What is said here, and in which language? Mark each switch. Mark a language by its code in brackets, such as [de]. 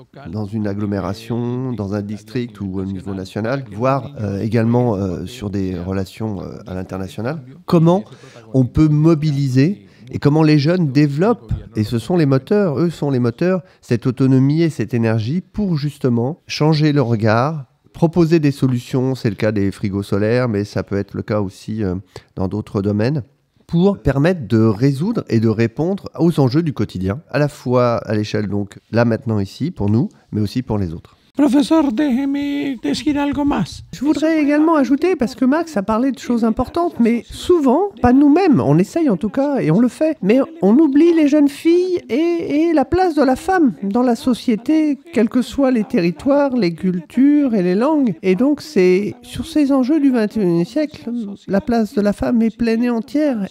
[fr] dans une agglomération, dans un district ou au niveau national, voire également sur des relations à l'international, comment on peut mobiliser et comment les jeunes développent, et ce sont les moteurs, eux sont les moteurs, cette autonomie et cette énergie pour justement changer le regard, proposer des solutions, c'est le cas des frigos solaires, mais ça peut être le cas aussi dans d'autres domaines, pour permettre de résoudre et de répondre aux enjeux du quotidien, à la fois à l'échelle, donc là maintenant ici, pour nous, mais aussi pour les autres. [es] Professeur, déjeme decir algo más. [fr] Je voudrais également ajouter, parce que Max a parlé de choses importantes, mais souvent, pas nous-mêmes, on essaye en tout cas, et on le fait, mais on oublie les jeunes filles et la place de la femme dans la société, quels que soient les territoires, les cultures et les langues. Et donc, c'est sur ces enjeux du XXIe siècle, la place de la femme est pleine et entière.